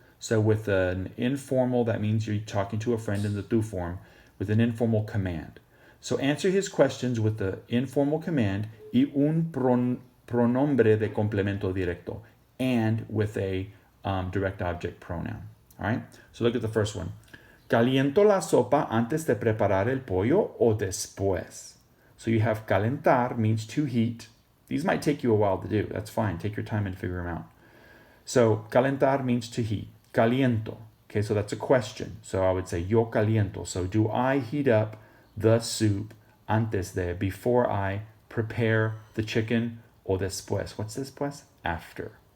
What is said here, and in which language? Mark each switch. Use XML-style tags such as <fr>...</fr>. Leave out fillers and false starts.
<en>So with an informal, that means you're talking to a friend in the tú form, with an informal command. So answer his questions with the informal command</en> <es>y un pronombre de complemento directo,</es> <en>and with a direct object pronoun. All right, so look at the first one.</en> <es>¿Caliento la sopa antes de preparar el pollo o después?</es> <en>So you have calentar means to heat. These might take you a while to do. That's fine. Take your time and figure them out. So calentar means to heat. Caliento. Okay, so that's a question. So I would say</en> <es>yo caliento.</es> <en>So do I heat up the soup</en> <es>antes de,</es> <en>before I prepare the chicken,</en> <es>o después?</es> <en>What's después? After.</en>